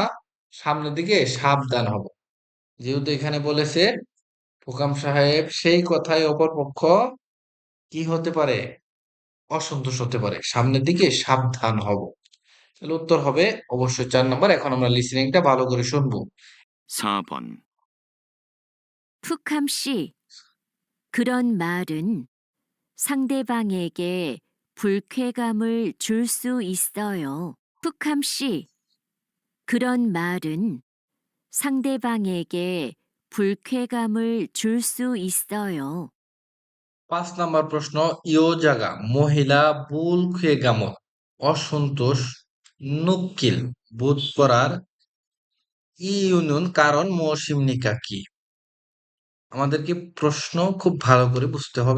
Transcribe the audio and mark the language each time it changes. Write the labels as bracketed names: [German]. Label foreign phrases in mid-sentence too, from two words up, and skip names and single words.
[Bangla] সামনের দিকে সাবধান হব। যেহেতু এখানে বলেছে হোকাম সাহেব সেই কথায় অপরপক্ষ কি হতে পারে? অসন্তোষ হতে পারে, সামনের দিকে সাবধান হব। তাহলে উত্তর হবে অবশ্যই ৪ নাম্বার। এখন আমরা লিসেনিংটা ভালো করে শুনবো। [Korean] 4번. 푸캄 씨, 그런 말은 상대방에게 불쾌감을 줄 수 있어요. 푸캄 씨, 그런 말은 상대방에게 불쾌감을 줄 수 있어요. [Bangla] ৫ নাম্বার প্রশ্ন, ইয়োজাগা মহিলা বুলখেগামত অসন্তোষ নুক্কিল বোধ করার ইউনুন কারণ মৌসিমনিকা কি? আমাদেরকে প্রশ্ন খুব ভালো করে বুঝতে হবে।